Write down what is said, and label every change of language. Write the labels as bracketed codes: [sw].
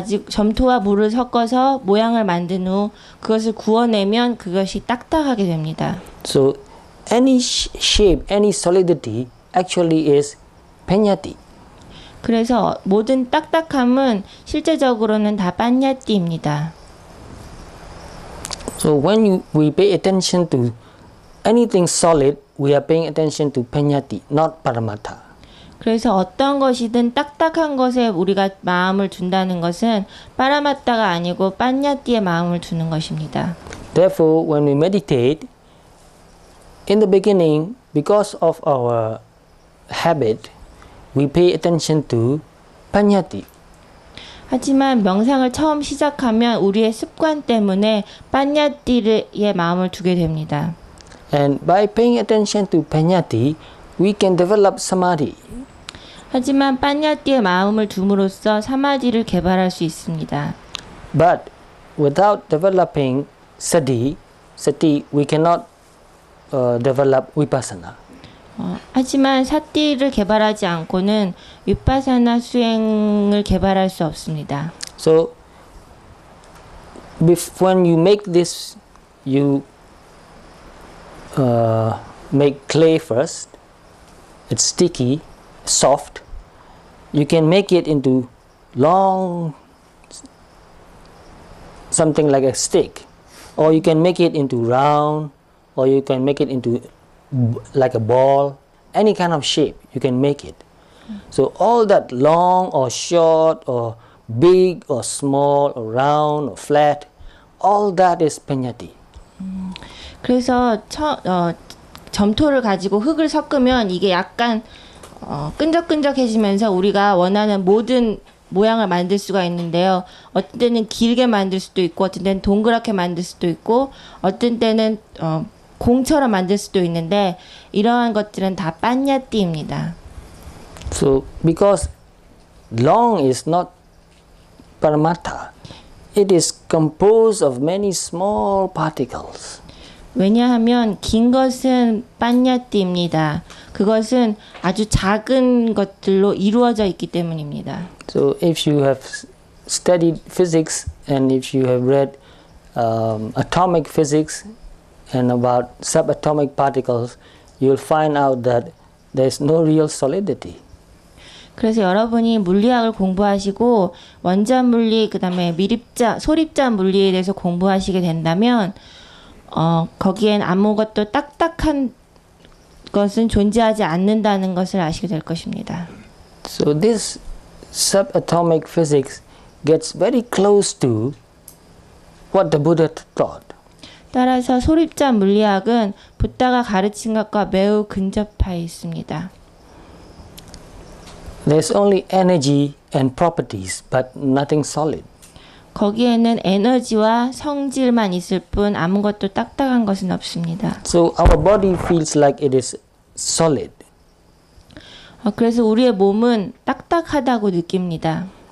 [ko] 점토와 물을 섞어서 모양을 만든 후 그것을 구워내면 그것이 딱딱하게 됩니다. [en] So any shape, any solidity actually is panyati. [ko] 그래서 모든 딱딱함은 실제적으로는 다 빠냐띠입니다. [en] So when we pay attention to anything solid, we are paying attention to panyati, not paramattha. [ko] 그래서 어떤 것이든 딱딱한 것에 우리가 마음을 둔다는 것은 파라마타가 아니고 빠냐띠에 마음을 두는 것입니다. [en] Therefore, when we meditate, in the beginning, because of our habit, we pay attention to panyati. [ko] 하지만 명상을 처음 시작하면 우리의 습관 때문에 빠냐띠에 마음을 두게 됩니다. [en] And by paying attention to panyati, we can develop samadhi. [ko] 하지만 빠냐띠에 마음을 둠으로써 사마디를 개발할 수 있습니다. [en] But without developing sati, we cannot develop vipassana. [ko] 하지만 사띠를 개발하지 않고는 위파사나 수행을 개발할 수 없습니다. [en] So, when you make this, you make clay first. It's sticky, soft. You can make it into long, something like a stick, or you can make it into round, or you can make it into like a ball, any kind of shape you can make it. So all that long or short or big or small or round or flat, all that is panyati. [ko] 그래서 점토를 가지고 흙을 섞으면 이게 약간 끈적끈적해지면서 우리가 원하는 모든 모양을 만들 수가 있는데요. 어떤 때는 길게 만들 수도 있고 어떤 때는 동그랗게 만들 수도 있고 어떤 때는 공처럼 만들 수도 있는데 이러한 것들은 다 빠냐띠입니다. [en] So because long is not paramattha, it is composed of many small particles. [ko] 왜냐하면 긴 것은 빠냐띠입니다. 그것은 아주 작은 것들로 이루어져 있기 때문입니다. [en] So if you have studied physics and if you have read atomic physics and about subatomic particles, you'll find out that there's no real solidity. [ko] 그래서 여러분이 물리학을 공부하시고 원자 물리 그다음에 소립자 물리에 대해서 공부하시게 된다면 거기엔 아무것도 딱딱한 것은 존재하지 않는다는 것을 아시게 될 것입니다. [en] So this subatomic physics gets very close to what the Buddha taught. [ko] 따라서 소립자 물리학은 붓다가 가르친 것과 매우 근접해 있습니다. [en] There's only energy and properties, but nothing solid. [ko] 거기에는 에너지와 성질만 있을 뿐 아무것도 딱딱한 것은 없습니다. [en] So our body feels like it is solid. [ko] 그래서 우리의 몸은 딱딱하다고 느낍니다.